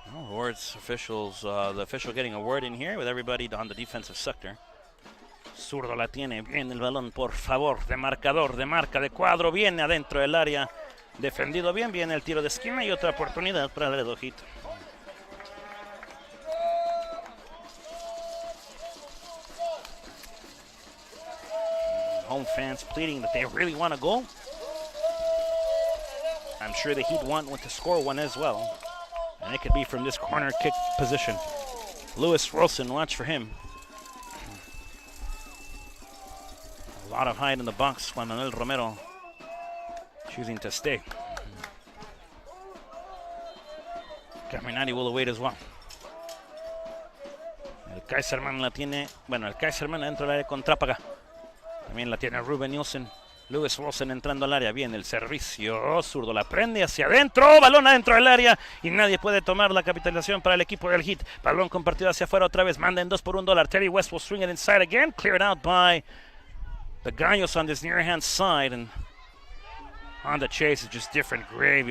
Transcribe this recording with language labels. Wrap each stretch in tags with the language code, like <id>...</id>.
<en>Words officials, the official getting a word in here with everybody on the defensive sector.</en> <es>Zurdo la tiene, viene el balón, por favor, de marcador, de marca, de cuadro, viene adentro del área, defendido bien, viene el tiro de esquina y otra oportunidad para el Laredo Heat.</es> <en>Home fans pleading that they really want a goal. I'm sure the Heat want to score one as well. And it could be from this corner kick position. Lewis Wilson, watch for him. A lot of height in the box. Juan Manuel Romero choosing to stay. Caminari will await as well.</en> <es>El Kaiserman la tiene. Bueno, el Kaiserman dentro del área con Trápaga. También la tiene Ruben Nielsen. Lewis Wilson entrando al área, bien el servicio, zurdo la prende hacia adentro, balón adentro del área y nadie puede tomar la capitalización para el equipo del Heat. Balón compartido hacia afuera otra vez, manda en 2 por $1.</es> <en>Teddy West will swing it inside again, cleared out by the Gallos on this near hand side, and on the chase is just different gravy.</en>